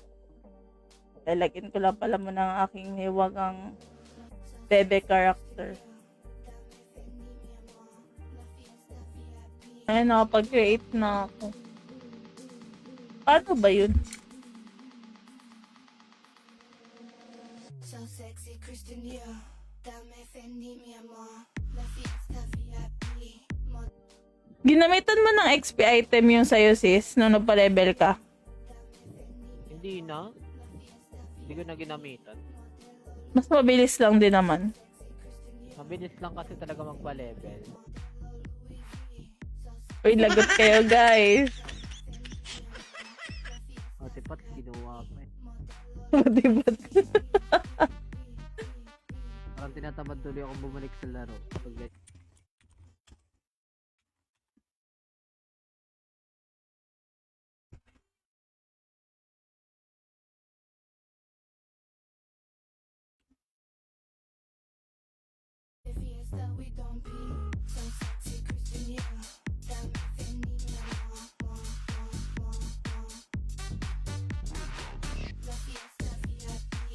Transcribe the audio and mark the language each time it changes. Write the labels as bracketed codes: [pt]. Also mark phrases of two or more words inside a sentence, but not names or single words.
[tl] Lalagyan ko lang pala muna ang aking hiwagang bebe character. Ay, nakapag-create na ako. Paano ba yun? [en] So sexy, Christian Dior. [es] Dame Fendi, mi amor. La fiesta VIP. [tl] Ginamitan mo ng [en] XP item [tl] yung sa'yo, sis, nung nagpa-level ka. Hindi na. Hindi ko na ginamitan. Mas mabilis lang din naman. Mabilis lang kasi talaga magpa-level. Uy, lagot kayo, guys. O, tipat, ginawa pa eh. Diba? Parang tinatamad tuloy akong bumalik sa laro. Pag [en] The fiesta, we don't be. So sexy, Christian Dior. [es] Dame Fendi, mi amor. La fiesta VIP.